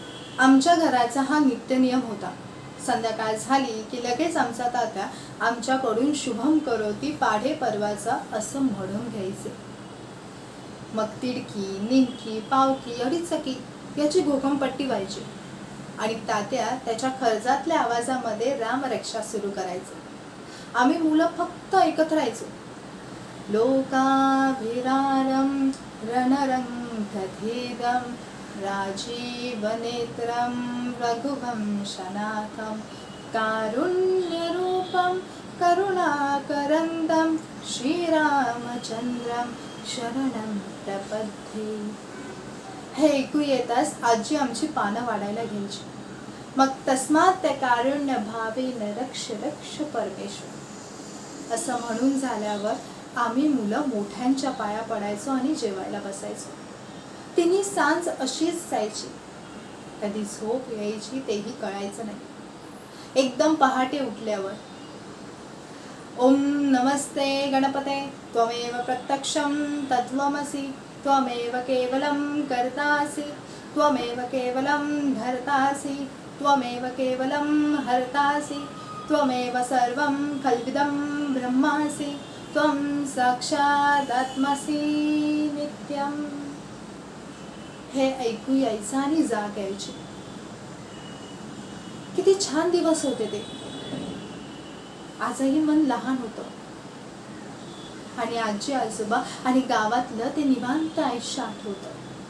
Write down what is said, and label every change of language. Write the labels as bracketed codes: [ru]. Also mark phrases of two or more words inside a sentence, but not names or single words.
[mr] आमच्या घराचा हा नित्यनियम होता. संध्याकाळ झाली की लगेच आमचा तात्या आमच्याकडून [sa] शुभम करोती [mr] पाढे परवाचा असं म्हणून घ्यायचे. मग तिडकी, निमकी, पावकी, अडीचकी याची घोकमपट्टी व्हायची आणि तात्या त्याच्या खर्जातल्या आवाजामध्ये रामरक्षा सुरू करायचे. आम्ही मुलं फक्त ऐकत राहायचो. [sa] लोकाभिरारं रणरंगधीरं राजीवनेत्रं रघुवंशनाथं कारुण्यरूपं करुणाकरन्दं श्रीरामचंद्रं शरणं प्रपद्ये. [mr] हे ऐकू येताच आजी आमची पानं वाढायला घ्यायची. मग तस्मात् त्या [sa] कारुण्य भावेन रक्ष रक्ष परमेश्वर [mr] असं म्हणून झाल्यावर आम्ही मुलं मोठ्यांच्या पाया पडायचो आणि जेवायला बसायचो. तिन्ही सांज अशीच जायची. कधी झोप यायची तेही कळायचं नाही. एकदम पहाटे उठल्यावर [sa] ओम नमस्ते गणपते त्वमेव प्रत्यक्षं तत्त्वमसि त्वमेव केवलं कर्तासि त्वमेव केवलं धर्तासि त्वमेव केवलं हर्तासि त्वमेव सर्वं कल्विदं ब्रह्मासि त्वं साक्षादात्मसि नित्यं. [mr] हे ऐकू यायचं आणि जाग यायची. किती छान दिवस होते ते. आजही मन लहान होतं आणि आजी आजोबा आणि गावातलं ते निवांत आयुष्य आठवतं.